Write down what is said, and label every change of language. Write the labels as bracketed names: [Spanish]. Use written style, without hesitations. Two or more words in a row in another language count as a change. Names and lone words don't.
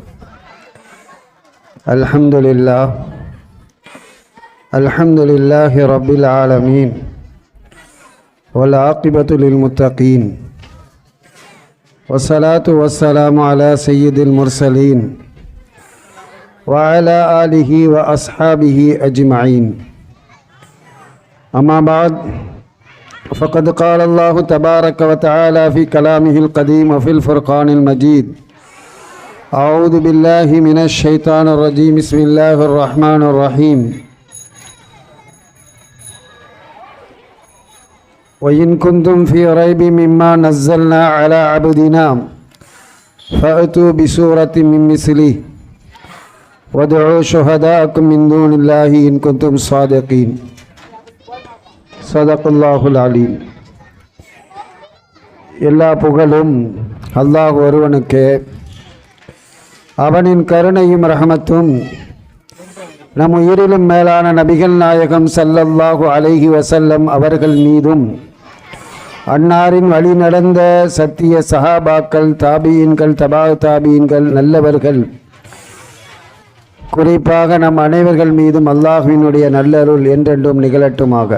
[Arabic] الحمد لله رب العالمين والعاقبة للمتقين والصلاة والسلام على سيد المرسلين وعلى آله وأصحابه أجمعين. أما بعد, فقد قال الله تبارك وتعالى في كلامه القديم وفي الفرقان المجيد: أعوذ بالله من الشيطان الرجيم، بسم الله الرحمن الرحيم. وإن كنتم في ريب مما نزلنا على عبدنا فأتوا بسورة من مثله وادعوا شهداءكم من دون الله إن كنتم صادقين. صدق الله العليم. [Tamil] எல்லா புகழும் அல்லாஹ் ஒருவனுக்கே. அவனின் கருணையும் ரஹமத்தும் நம் உயிரிலும் மேலான நபிகள் நாயகம் [Arabic] صلى الله عليه وسلم [Tamil] அவர்கள் மீதும், அன்னாரின் வழி நடந்த சத்திய சஹாபாக்கள், தாபியீன்கள், தபா தாபியீன்கள், நல்லவர்கள், குறிப்பாக நம் அனைவர்கள் மீதும் அல்லாஹ்வினுடைய நல்லருள் என்றென்றும் நிகழட்டுமாக.